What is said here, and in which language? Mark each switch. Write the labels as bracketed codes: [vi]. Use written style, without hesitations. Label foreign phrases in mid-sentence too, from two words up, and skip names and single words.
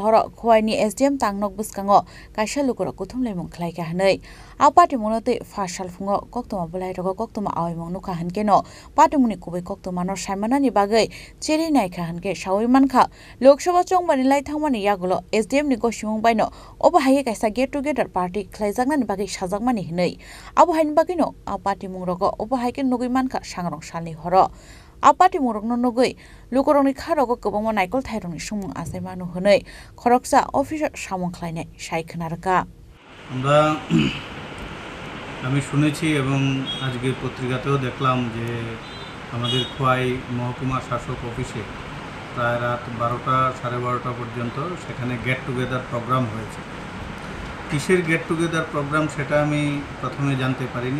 [trp] horo khwai ni SDM tangnok buskango kaisa lukoro kuthumlai mung khlai ka hanai a party mung na tei fashal fungo koktoma bulai rogo koktoma awai mung nukha hankeno party mung ni kubai koktoma no Simon ni bagai cheri nai kha hanke sawi mankha Lok Sabha chongbani lai thangmani yagulo SDM ni gosimung baino obo hai kaisa [en] get together [trp] party khlaijakna ni bagai sajakmani hinai abu hain bagino a party mung rogo obo hai ke nugui mankha sangrongsalni horo a party mung rokno nugui lukorongni kharogo kwbangma naikol thairongni sumung asai manu hinai khoroksa officer samung khlainai sai khonarka [bn] আমরা আমি শুনেছি এবং আজকের পত্রিকাতেও দেখলাম যে আমাদের খোয়াই মহকুমা শাসক অফিসে প্রায় রাত 12টা 12:30 পর্যন্ত সেখানে [en] get together program [bn] হয়েছে। কিসের [en] get together program [bn] সেটা আমি প্রথমে জানতে পারিনি।